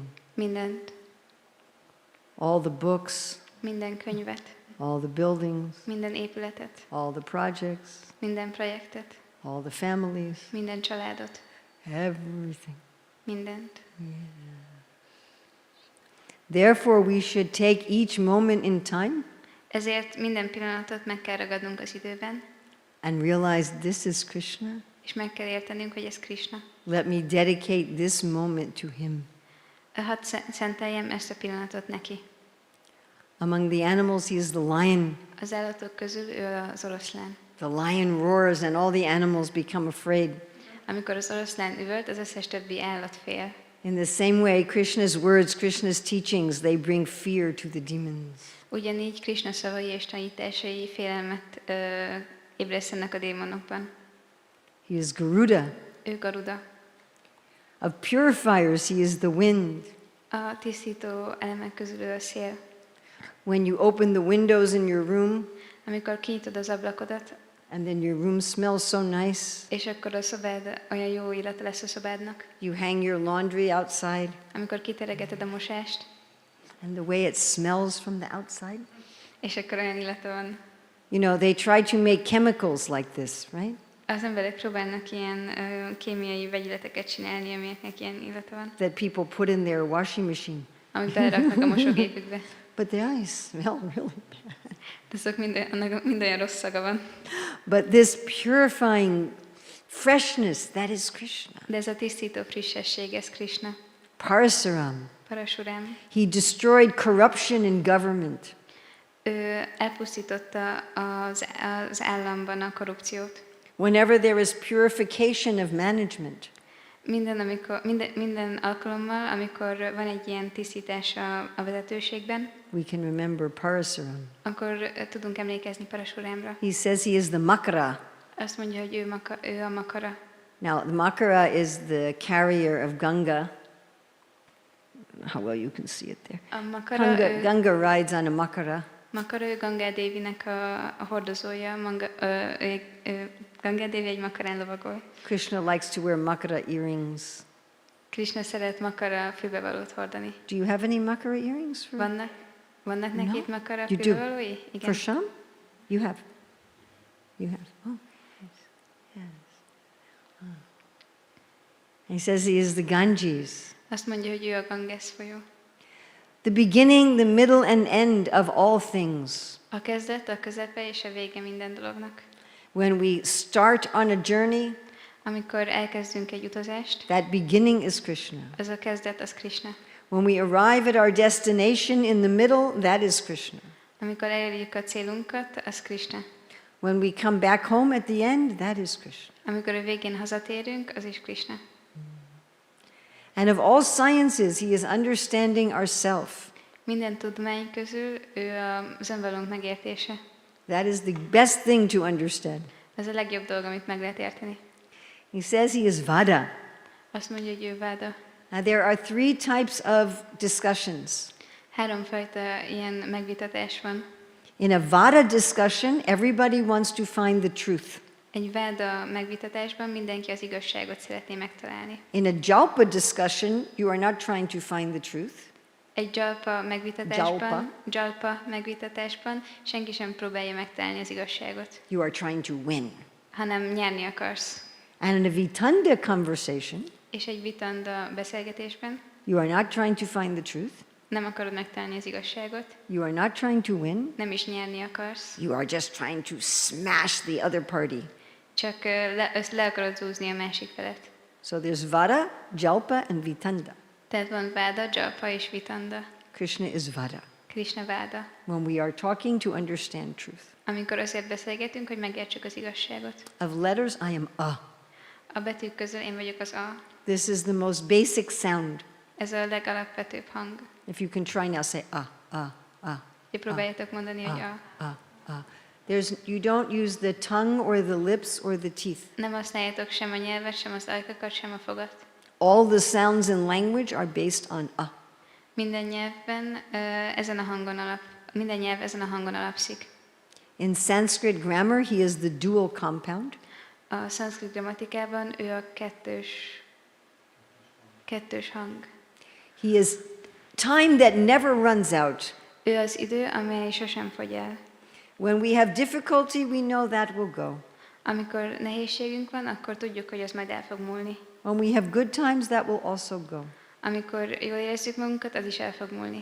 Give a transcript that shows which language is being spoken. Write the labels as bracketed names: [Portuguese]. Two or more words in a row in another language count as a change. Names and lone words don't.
[Hungarian] Mindent. [English] All the books, [Hungarian] Minden könyvet. [English] all the buildings, [Hungarian] Minden épületet. [English] all the projects, [Hungarian] Minden projektet. [English] all the families, [Hungarian] Minden családot. [English] everything. [Hungarian] Mindent. [English] Therefore, we should take each moment in time [Hungarian] Ezért minden pillanatot meg kell ragadnunk az időben, [English] and realize this is Krishna. [Hungarian] és meg kell értenünk, hogy ez Krisna. [English] Let me dedicate this moment to him. [Hungarian] Hadd szenteljem ezt a pillanatot neki. [English] Among the animals, he is the lion. [Hungarian] Az állatok közül ő az oroszlán. [English] The lion roars and all the animals become afraid. [Hungarian] Amikor az oroszlán üvölt, az összes többi állat fél. [English] In the same way, Krishna's words, Krishna's teachings, they bring fear to the demons. [Hungarian] Ugyanígy Krisna szavai és tanításai félelmet ébresztenek a démonokban. [English] He is Garuda. [Hungarian] Ő Garuda. [English] Of purifiers, he is the wind. [Hungarian] A tisztító elemek közül ő a szél. [English] When you open the windows in your room, [Hungarian] Amikor kinyitod az ablakodat, [English] and then your room smells so nice, [Hungarian] és akkor a szobád olyan jó illata lesz a szobádnak. [English] you hang your laundry outside, [Hungarian] Amikor kiteregeted a mosást, [English] and the way it smells from the outside. [Hungarian] és akkor olyan illata van. [English] You know, they try to make chemicals like this, right? [Hungarian] Az emberek próbálnak ilyen kémiai vegyületeket csinálni, amiknek ilyen illata van, [English] That people put in their washing machine. [Hungarian] amit beleraknak a mosógépükbe. [English] But the eyes smell really bad. [Hungarian] De azok annak mind olyan rossz szaga van. [English] But this purifying freshness, that is Krishna. [Hungarian] De ez a tisztító frissesség, ez Krisna. Parasuram. Parasuram. [English] He destroyed corruption in government. [Hungarian] Ő elpusztította az államban a korrupciót. [English] Whenever there is purification of management, [Hungarian] minden alkalommal, amikor van egy ilyen tisztítás a vezetőségben, [English] we can remember Parasuram. [Hungarian] akkor tudunk emlékezni Parasurámra. [English] He says he is the Makara. [Hungarian] Azt mondja, hogy ő a makara. [English] Now, the Makara is the carrier of Ganga. How well you can see it there. [Hungarian] A makara, [English] Ganga rides on a Makara. [Hungarian] Makara, ő Ganga Devinek a hordozója. Ganga Devi egy makarán lovagol. [English] Krishna likes to wear Makara earrings. [Hungarian] Krisna szeret makara fülbevalót hordani. [English] Do you have any Makara earrings? [Hungarian] Vannak neki itt makara [English] You do. [Hungarian] fülbevalói? Igen. [English] For Sham? You have. You have. Oh, yes. Yes. Oh. He says he is the Ganges. [Hungarian] Azt mondja, hogy ő a Ganges folyó. [English] The beginning, the middle, and end of all things. [Hungarian] A kezdet, a közepe és a vége minden dolognak. [English] When we start on a journey, [Hungarian] Amikor elkezdünk egy utazást, [English] that beginning is Krishna. [Hungarian] az a kezdet, az Krisna. [English] When we arrive at our destination in the middle, that is Krishna. [Hungarian] Amikor elérjük a célunkat, az Krisna. [English] When we come back home at the end, that is Krishna. [Hungarian] Amikor a végén hazatérünk, az is Krisna. [English] And of all sciences, he is understanding ourself. [Hungarian] Minden tudomány közül ő az önvalónk megértése. [English] That is the best thing to understand. [Hungarian] Ez a legjobb dolog, amit meg lehet érteni. [English] He says he is Vada. [Hungarian] Azt mondja, hogy ő váda. [English] Now, there are three types of discussions. [Hungarian] Háromfajta ilyen megvitatás van. [English] In a Vada discussion, everybody wants to find the truth. [Hungarian] Egy váda megvitatásban mindenki az igazságot szeretné megtalálni. [English] In a Jalpa discussion, you are not trying to find the truth. [Hungarian] Egy jalpa megvitatásban senki sem próbálja megtalálni az igazságot, [English] You are trying to win. [Hungarian] hanem nyerni akarsz. [English] And in a Vitanda conversation, [Hungarian] És egy vitanda beszélgetésben [English] you are not trying to find the truth. [Hungarian] nem akarod megtalálni az igazságot, [English] You are not trying to win. [Hungarian] nem is nyerni akarsz, [English] You are just trying to smash the other party. [Hungarian] csak le akarod zúzni a másik felet. [English] So there's Vada, Jalpa, and Vitanda. [Hungarian] Tehát van váda, jalpa és vitanda. [English] Krishna is Vada. [Hungarian] Krisna váda. [English] When we are talking to understand truth. [Hungarian] Amikor azért beszélgetünk, hogy megértsük az igazságot. [English] Of letters, I am A. [Hungarian] A betűk közül én vagyok az A. [English] This is the most basic sound. [Hungarian] Ez a legalapvetőbb hang. [English] If you can try now, say A. [Hungarian] Próbáljátok mondani, hogy A. A. [English] You don't use the tongue or the lips or the teeth. [Hungarian] Nem használjátok sem a nyelvet, sem az ajkakat, sem a fogat. [English] All the sounds in language are based on A. [Hungarian] Minden nyelv ezen a hangon alapszik. [English] In Sanskrit grammar, he is the dual compound. [Hungarian] A szanszkrit grammatikában ő a kettős hang. [English] He is time that never runs out. [Hungarian] Ő az idő, amely sosem fogy el. [English] When we have difficulty, we know that will go. [Hungarian] Amikor nehézségünk van, akkor tudjuk, hogy az majd el fog múlni. [English] When we have good times, that will also go. [Hungarian] Amikor jól érezzük magunkat, az is el fog múlni.